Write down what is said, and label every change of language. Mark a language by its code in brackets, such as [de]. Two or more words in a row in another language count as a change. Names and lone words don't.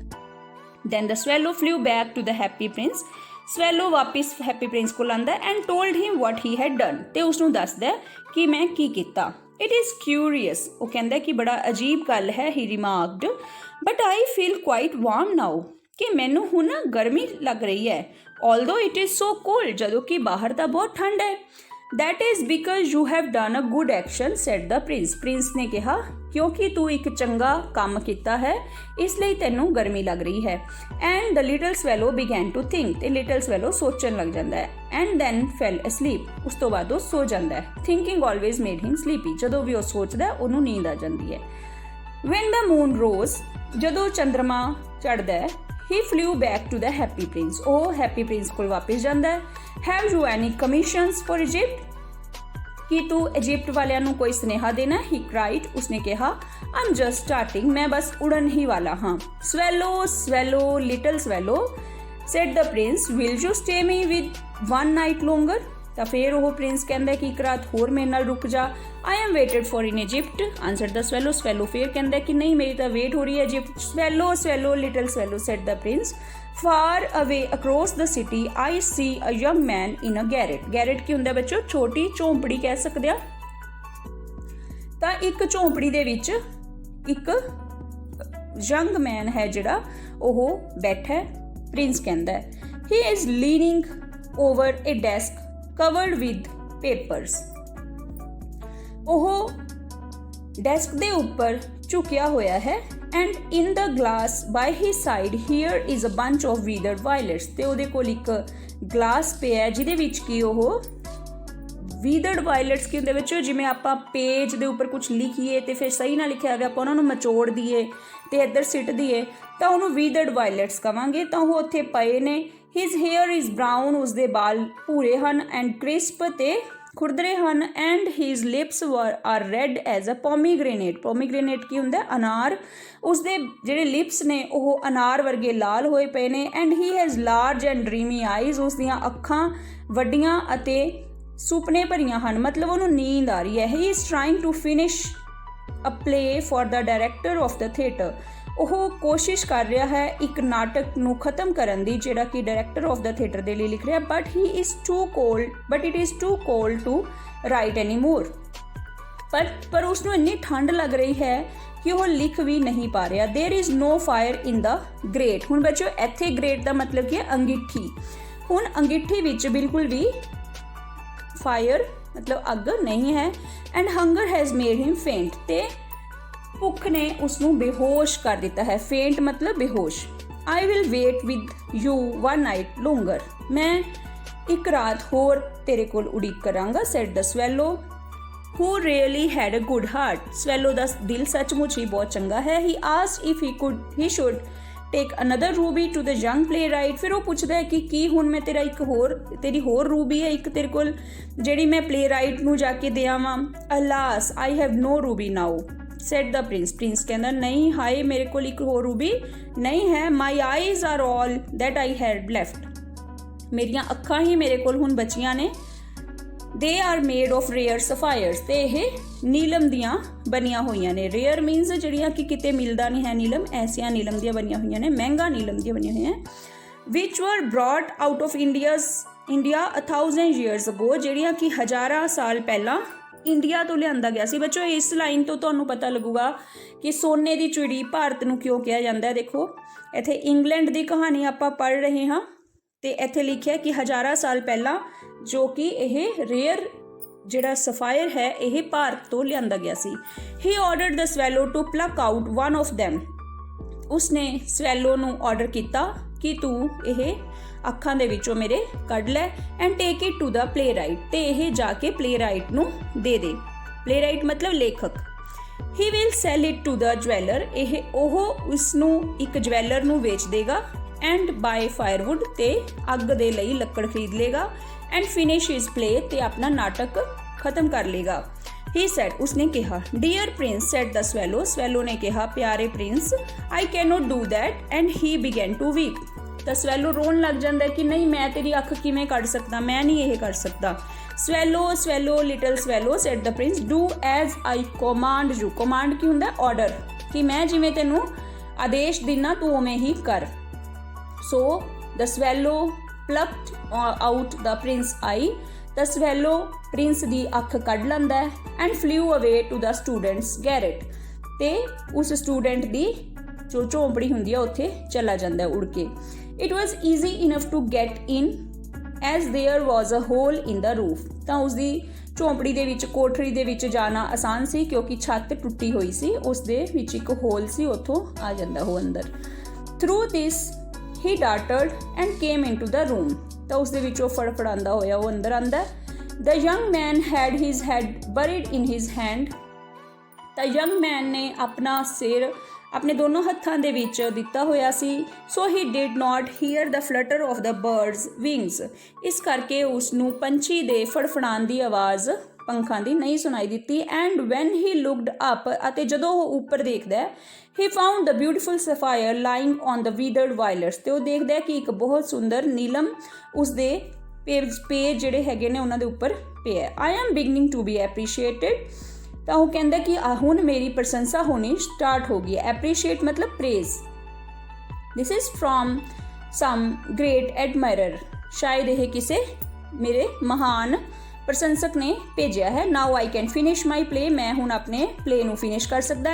[en] Then the swallow flew back to the Happy Prince, [pa] ਸਵੈਲੋ ਵਾਪਿਸ ਹੈਪੀ ਪ੍ਰਿੰਸ ਕੋਲ ਆਉਂਦਾ [en] and told him what he had done, [pa] ਤੇ ਉਸਨੂੰ ਦੱਸਦਾ ਕਿ ਮੈਂ ਕੀ ਕੀਤਾ। [en] It is curious, [pa] ਉਹ ਕਹਿੰਦਾ ਕਿ ਬੜਾ ਅਜੀਬ ਗੱਲ ਹੈ। [en] he remarked, but I feel quite warm now, [pa] ਕਿ ਮੈਨੂੰ ਹੁਣ ਗਰਮੀ ਲੱਗ ਰਹੀ ਹੈ। [en] although it is so cold, [pa] ਜਦੋਂ ਕਿ ਬਾਹਰ ਤਾਂ ਬਹੁਤ ਠੰਡ ਹੈ। [en] that is because you have done a good action, said the prince, [pa] ਪ੍ਰਿੰਸ ਨੇ ਕਿਹਾ ਕਿਉਂਕਿ ਤੂੰ ਇੱਕ ਚੰਗਾ ਕੰਮ ਕੀਤਾ ਹੈ ਇਸ ਲਈ ਤੈਨੂੰ ਗਰਮੀ ਲੱਗ ਰਹੀ ਹੈ। [en] and the little swallow began to think, [pa] ਤੇ [en] little swallow [pa] ਸੋਚਣ ਲੱਗ ਜਾਂਦਾ ਹੈ। [en] and then fell asleep, [pa] ਉਸ ਤੋਂ ਬਾਅਦ ਉਹ ਸੋ ਜਾਂਦਾ ਹੈ। [en] thinking always made him sleepy, [pa] ਜਦੋਂ ਵੀ ਉਹ ਸੋਚਦਾ ਉਹਨੂੰ ਨੀਂਦ ਆ ਜਾਂਦੀ ਹੈ। [en] when the moon rose, [pa] ਜਦੋਂ ਚੰਦਰਮਾ ਚੜ੍ਹਦਾ ਹੈ, [en] he flew back to the happy prince, [pa] ਉਹ happy prince ਕੋਲ ਵਾਪਸ ਜਾਂਦਾ ਹੈ। [en] have you any commissions for Egypt, [pa] ਕੀ ਤੂੰ ਇਜਿਪਟ ਵਾਲਿਆਂ ਨੂੰ ਕੋਈ ਸੁਨੇਹਾ ਦੇਣਾ? [en] he cried, [pa] ਉਸਨੇ ਕਿਹਾ [en] I'm just starting, [pa] ਮੈਂ ਬਸ ਉੜਨ ਹੀ ਵਾਲਾ ਹਾਂ। [en] swallow swallow little swallow, said the prince, will you stay me with one night longer, [pa] ਤਾਂ ਫਿਰ ਉਹ ਪ੍ਰਿੰਸ ਕਹਿੰਦਾ ਕਿ ਇੱਕ ਰਾਤ ਹੋਰ ਮੇਰੇ ਨਾਲ ਰੁਕ ਜਾ। [en] I am waited for in Egypt, answered the swallow, [pa] swallow ਫਿਰ ਕਹਿੰਦਾ ਕਿ ਨਹੀਂ ਮੇਰੀ ਤਾਂ ਵੇਟ ਹੋ ਰਹੀ ਹੈ ਇਜਿਪਟ। [en] swallow swallow little swallow, said the prince, far away across the city I see a young man in a garret, garret [pa] ਕੀ ਹੁੰਦਾ ਬੱਚੋ? ਛੋਟੀ ਝੌਂਪੜੀ ਕਹਿ ਸਕਦੇ ਆ। ਤਾਂ ਇੱਕ ਝੌਂਪੜੀ ਦੇ ਵਿੱਚ ਇੱਕ [en] young man [pa] ਹੈ ਜਿਹੜਾ ਉਹ ਬੈਠਾ ਹੈ। ਪ੍ਰਿੰਸ ਕਹਿੰਦਾ [en] he is leaning over a desk covered with papers, [pa] ਉਹ ਡੈਸਕ ਦੇ ਉੱਪਰ ਝੁਕਿਆ ਹੋਇਆ ਹੈ। [en] and in the glass by his side here is a bunch of withered violets, [pa] ਤੇ ਉਹਦੇ ਕੋਲ ਇੱਕ ਗਲਾਸ ਪਿਆ ਜਿਹਦੇ ਵਿੱਚ ਕੀ ਉਹ [en] withered violets [pa] ਕੀ ਹੁੰਦੇ ਵਿੱਚ, ਜਿਵੇਂ ਆਪਾਂ ਪੇਜ ਦੇ ਉੱਪਰ ਕੁਝ ਲਿਖੀਏ ਤੇ ਫਿਰ ਸਹੀ ਨਾ ਲਿਖਿਆ ਹੋਵੇ ਆਪਾਂ ਉਹਨਾਂ ਨੂੰ ਮਚੋੜ ਦਈਏ ਤੇ ਇੱਧਰ ਸਿੱਟ ਦਈਏ ਤਾਂ ਉਹਨੂੰ [en] withered violets [pa] ਕਵਾਂਗੇ। ਤਾਂ ਉਹ ਉੱਥੇ ਪਏ ਨੇ। [en] his hair is brown, [pa] ਉਸਦੇ ਬਾਲ ਭੂਰੇ ਹਨ, [en] and crisp [pa] ਤੇ ਖੁਰਦਰੇ ਹਨ। [en] and his lips are red as a pomegranate, pomegranate [pa] ਕੀ ਹੁੰਦਾ? ਅਨਾਰ। ਉਸਦੇ ਜਿਹੜੇ ਲਿਪਸ ਨੇ ਉਹ ਅਨਾਰ ਵਰਗੇ ਲਾਲ ਹੋਏ ਪਏ ਨੇ। [en] and he has large and dreamy eyes, [pa] ਉਸਦੀਆਂ ਅੱਖਾਂ ਵੱਡੀਆਂ ਅਤੇ ਸੁਪਨੇ ਭਰੀਆਂ ਹਨ, ਮਤਲਬ ਉਹਨੂੰ ਨੀਂਦ ਆ ਰਹੀ ਹੈ। [en] he is trying to finish a play for the director of the theatre, [pa] ਉਹ ਕੋਸ਼ਿਸ਼ ਕਰ ਰਿਹਾ ਹੈ ਇੱਕ ਨਾਟਕ ਨੂੰ ਖਤਮ ਕਰਨ ਦੀ ਜਿਹੜਾ ਕਿ [en] director of the theatre [pa] ਦੇ ਲਈ ਲਿਖ ਰਿਹਾ। [en] ਬਟ it is too cold to write anymore, [pa] ਪਰ ਉਸਨੂੰ ਇੰਨੀ ਠੰਡ ਲੱਗ ਰਹੀ ਹੈ ਕਿ ਉਹ ਲਿਖ ਵੀ ਨਹੀਂ ਪਾ ਰਿਹਾ। [en] there is no fire in the grate, [pa] ਹੁਣ ਬੱਚਿਓ ਇੱਥੇ grate ਦਾ ਮਤਲਬ ਕੀ ਹੈ? ਅੰਗੀਠੀ। ਹੁਣ ਅੰਗੀਠੀ ਵਿੱਚ ਬਿਲਕੁਲ ਵੀ ਫਾਇਰ ਮਤਲਬ ਅੱਗ ਨਹੀਂ ਹੈ। [en] and hunger has made him faint, [pa] ਤੇ ਭੁੱਖ ਨੇ ਉਸਨੂੰ ਬੇਹੋਸ਼ ਕਰ ਦਿੱਤਾ ਹੈ। ਫੇਂਟ ਮਤਲਬ ਬੇਹੋਸ਼। [en] I will wait with you one night longer, [pa] ਮੈਂ ਇੱਕ ਰਾਤ ਹੋਰ ਤੇਰੇ ਕੋਲ ਉਡੀਕ ਕਰਾਂਗਾ, [en] said the swallow, who really had a good heart. [pa] swallow ਦਾ ਦਿਲ ਸੱਚਮੁੱਚ ਹੀ ਬਹੁਤ ਚੰਗਾ ਹੈ. [en] he asked if he should take another ruby to the young playwright. [pa] ਫਿਰ ਉਹ ਪੁੱਛਦਾ ਹੈ ਕਿ ਕੀ ਹੁਣ ਮੈਂ ਤੇਰੀ ਹੋਰ ਰੂਬੀ ਹੈ ਇੱਕ ਤੇਰੇ ਕੋਲ ਜਿਹੜੀ ਮੈਂ playwright ਨੂੰ ਜਾ ਕੇ ਦੇ ਆਵਾਂ. [en] alas, I have no ruby now, said the prince. [pa] ਪ੍ਰਿੰਸ ਕਹਿੰਦਾ ਨਹੀਂ, ਹਾਏ ਮੇਰੇ ਕੋਲ ਇੱਕ ਹੋਰ ਰੂਬੀ ਨਹੀਂ ਹੈ. [en] my eyes are all that I had left. [pa] ਮੇਰੀਆਂ ਅੱਖਾਂ ਹੀ ਮੇਰੇ ਕੋਲ ਹੁਣ ਬਚੀਆਂ ਨੇ. [en] they are made of rare sapphires. [pa] ਤੇ ਇਹ ਨੀਲਮ ਦੀਆਂ ਬਣੀਆਂ ਹੋਈਆਂ ਨੇ. [en] rare means [pa] ਜਿਹੜੀਆਂ ਕਿ ਕਿਤੇ ਮਿਲਦਾ ਨਹੀਂ ਹੈ ਨੀਲਮ, ਐਸੀਆਂ ਨੀਲਮ ਦੀਆਂ ਬਣੀਆਂ ਹੋਈਆਂ ਨੇ, ਮਹਿੰਗਾ ਨੀਲਮ ਦੀਆਂ ਬਣੀਆਂ ਹੋਈਆਂ, [en] which were brought out of India 1000 years ago. [pa] ਜਿਹੜੀਆਂ ਕਿ ਹਜ਼ਾਰਾਂ ਸਾਲ ਪਹਿਲਾਂ ਇੰਡੀਆ ਤੋਂ ਲਿਆਂਦਾ ਗਿਆ ਸੀ. ਬੱਚੋ ਇਸ ਲਾਈਨ ਤੋਂ ਤੁਹਾਨੂੰ ਪਤਾ ਲੱਗੂਗਾ ਕਿ ਸੋਨੇ ਦੀ ਚਿੜੀ ਭਾਰਤ ਨੂੰ ਕਿਉਂ ਕਿਹਾ ਜਾਂਦਾ ਹੈ. ਦੇਖੋ ਇੱਥੇ ਇੰਗਲੈਂਡ ਦੀ ਕਹਾਣੀ ਆਪਾਂ ਪੜ੍ਹ ਰਹੇ ਹਾਂ ਤੇ ਇੱਥੇ ਲਿਖਿਆ ਕਿ ਹਜ਼ਾਰਾਂ ਸਾਲ ਪਹਿਲਾਂ ਜੋ ਕਿ ਇਹ ਰੇਅਰ ਜਿਹੜਾ ਸਫਾਇਰ ਹੈ ਇਹ ਭਾਰਤ ਤੋਂ ਲਿਆਂਦਾ ਗਿਆ ਸੀ. [en] he ordered the swallow to pluck out one of them. [pa] ਉਸਨੇ ਸਵੈਲੋ ਨੂੰ ਆਰਡਰ ਕੀਤਾ ਕਿ ਤੂੰ ਇਹ ਅੱਖਾਂ ਦੇ ਵਿੱਚੋਂ ਮੇਰੇ ਕੱਢ ਲੈ [en] and take it to the playwright. [pa] ਤੇ ਇਹ ਜਾ ਕੇ playwright ਨੂੰ ਦੇ ਦੇ. playwright ਮਤਲਬ ਲੇਖਕ. [en] he will sell it to the jeweler. [pa] ਉਹ ਉਸ ਨੂੰ ਇੱਕ ਜਵੈਲਰ ਨੂੰ ਵੇਚ ਦੇਗਾ [en] and buy firewood. [pa] ਤੇ ਅੱਗ ਦੇ ਲਈ ਲੱਕੜ ਖਰੀਦ ਲੇਗਾ [en] and finish his play. [pa] ਤੇ ਆਪਣਾ ਨਾਟਕ ਖਤਮ ਕਰ ਲੇਗਾ. [en] he said. [pa] ਉਸਨੇ ਕਿਹਾ. [en] dear prince, said the swallow. [pa] swallow ਨੇ ਕਿਹਾ, ਪਿਆਰੇ ਪ੍ਰਿੰਸ, [en] I cannot do that. and he began to weep. [pa] ਤਾਂ swallow ਰੋਣ ਲੱਗ ਜਾਂਦਾ ਕਿ ਨਹੀਂ, ਮੈਂ ਤੇਰੀ ਅੱਖ ਕਿਵੇਂ ਕੱਢ ਸਕਦਾ, ਮੈਂ ਨਹੀਂ ਇਹ ਕਰ ਸਕਦਾ. [en] swallow, swallow, little swallow, said the prince, do as I command you. [pa] command ਕੀ ਹੁੰਦਾ? ਆਰਡਰ, ਕਿ ਮੈਂ ਜਿਵੇਂ ਤੈਨੂੰ ਆਦੇਸ਼ ਦਿੰਨਾ ਤੂੰ ਉਵੇਂ ਹੀ ਕਰ. [en] so the swallow plucked out the prince's eye. the swallow [pa] ਪ੍ਰਿੰਸ ਦੀ ਅੱਖ ਕੱਢ ਲੈਂਦਾ ਹੈ [en] and flew away to the student's garret. [pa] ਤੇ ਉਸ ਸਟੂਡੈਂਟ ਦੀ ਜੋ ਝੌਂਪੜੀ ਹੁੰਦੀ ਹੈ ਉੱਥੇ ਚਲਾ ਜਾਂਦਾ ਹੈ ਉੜ ਕੇ. [en] it was easy enough to get in as there was a hole in the roof. [pa] ਤਾਂ ਉਸਦੀ ਝੌਂਪੜੀ ਦੇ ਵਿੱਚ, ਕੋਠੜੀ ਦੇ ਵਿੱਚ ਜਾਣਾ ਆਸਾਨ ਸੀ ਕਿਉਂਕਿ ਛੱਤ ਟੁੱਟੀ ਹੋਈ ਸੀ, ਉਸ ਦੇ ਵਿੱਚ ਇੱਕ ਹੋਲ ਸੀ, ਉੱਥੋਂ ਆ ਜਾਂਦਾ ਉਹ ਅੰਦਰ. [en] through this he darted and came into the room. [pa] ਤਾਂ ਉਸ ਦੇ ਵਿੱਚੋਂ ਫੜਫੜਾਉਂਦਾ ਹੋਇਆ ਉਹ ਅੰਦਰ ਆਉਂਦਾ. [en] the young man had his head buried in his hand. [pa] ਤਾਂ [en] young man [pa] ਨੇ ਆਪਣਾ ਸਿਰ ਆਪਣੇ ਦੋਨੋਂ ਹੱਥਾਂ ਦੇ ਵਿੱਚ ਦਿੱਤਾ ਹੋਇਆ ਸੀ. [en] so he did not hear the flutter of the bird's wings. [pa] ਇਸ ਕਰਕੇ ਉਸ ਨੂੰ ਪੰਛੀ ਦੇ ਫੜਫੜਾਉਣ ਦੀ ਆਵਾਜ਼ ਪੰਖਾਂ ਦੀ ਨਹੀਂ ਸੁਣਾਈ ਦਿੱਤੀ. [en] and when he looked up, [pa] ਅਤੇ ਜਦੋਂ ਉਹ ਉੱਪਰ ਦੇਖਦਾ [en] he found the beautiful sapphire lying on the withered violets. [pa] ਤੇ ਉਹ ਦੇਖਦਾ ਕਿ ਇੱਕ ਬਹੁਤ ਸੁੰਦਰ ਨੀਲਮ ਉਸਦੇ ਪੇਜ ਜਿਹੜੇ ਹੈਗੇ ਨੇ ਉਹਨਾਂ ਦੇ ਉੱਪਰ ਪਿਆ. [en] I am beginning to be appreciated. [pa] ਤਾਂ ਉਹ ਕਹਿੰਦਾ ਕਿ ਹੁਣ ਮੇਰੀ ਪ੍ਰਸ਼ੰਸਾ ਹੋਣੀ ਸਟਾਰਟ ਹੋ ਗਈ ਹੈ. [en] appreciate ਮਤਲਬ praise. This is from some great admirer. [pa] ਸ਼ਾਇਦ ਇਹ ਕਿਸੇ ਮੇਰੇ ਮਹਾਨ ਪ੍ਰਸ਼ੰਸਕ ਨੇ ਭੇਜਿਆ ਹੈ. [en] Now I can finish my play. [pa] ਮੈਂ ਹੁਣ ਆਪਣੇ ਪਲੇ ਨੂੰ ਫਿਨਿਸ਼ ਕਰ ਸਕਦਾ.